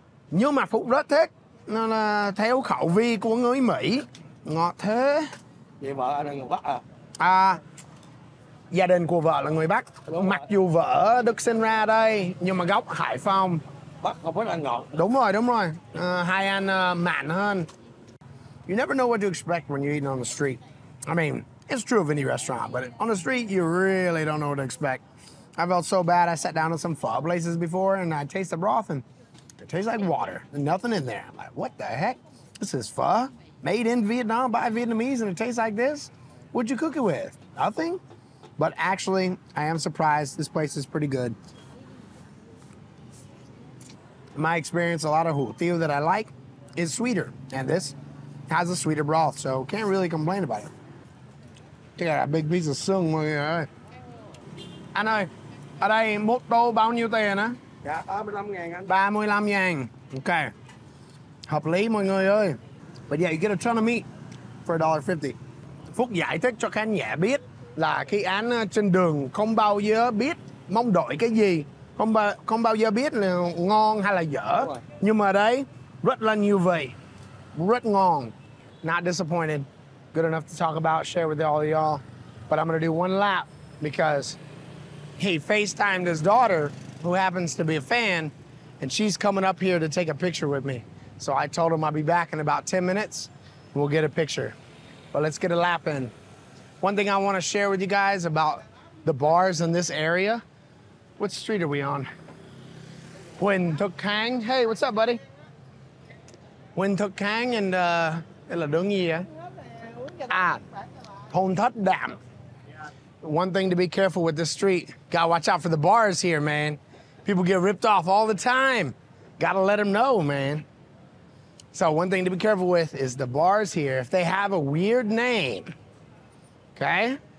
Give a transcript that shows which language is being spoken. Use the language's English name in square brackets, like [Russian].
[Vietnamese] Nhưng mà Phúc rất thích. Nó là theo khẩu vị của người Mỹ. Ngọt thế. Vậy vợ anh là người Bắc Gia đình của vợ là người Bắc. Mặc dù vợ được sinh ra ở đây nhưng mà gốc Hải Phòng. Bắc không phải ăn ngọt. Đúng rồi. Hai anh mặn hơn. [English] You never know what to expect when you're eating on the street. I mean, it's true of any restaurant, but on the street you really don't know what to expect. I felt so bad. I sat down at some pho places before and I tasted the broth and it tastes like water. There's nothing in there. I'm like, what the heck? This is pho made in Vietnam by Vietnamese and it tastes like this? What'd you cook it with? Nothing? But actually, I am surprised. This place is pretty good. In my experience, a lot of hủ tiếu that I like is sweeter. And this has a sweeter broth, so can't really complain about it. Check out a big piece of [Vietnamese] xương mọi người ơi. Anh ơi, ở đây một tô bao nhiêu tiền á? Dạ, 35.000 anh. 35.000. Ok. Hợp lý mọi người ơi. [English] But yeah, you get a ton of meat for $1.50. [Vietnamese] Phúc giải thích cho khán giả biết là khi ăn trên đường không bao giờ biết mong đợi cái gì, không bao giờ biết là ngon hay là dở. Nhưng mà đây rất là nhiều vị, rất ngon. [English] Not disappointed. Good enough to talk about, share with all of y'all. But I'm gonna do one lap because he FaceTimed his daughter, who happens to be a fan, and she's coming up here to take a picture with me. So I told him I'll be back in about 10 minutes. We'll get a picture. But let's get a lap in. One thing I want to share with you guys about the bars in this area. What street are we on? Huỳnh Thục Khang. Hey, what's up, buddy? [Vietnamese] Huỳnh Thục Khang and đây là đường gì vậy? Thôn Thất Đạm. [English] One thing to be careful with this street. Gotta watch out for the bars here, man. People get ripped off all the time. Gotta let them know, man. So one thing to be careful with is the bars here. If they have a weird name, okay?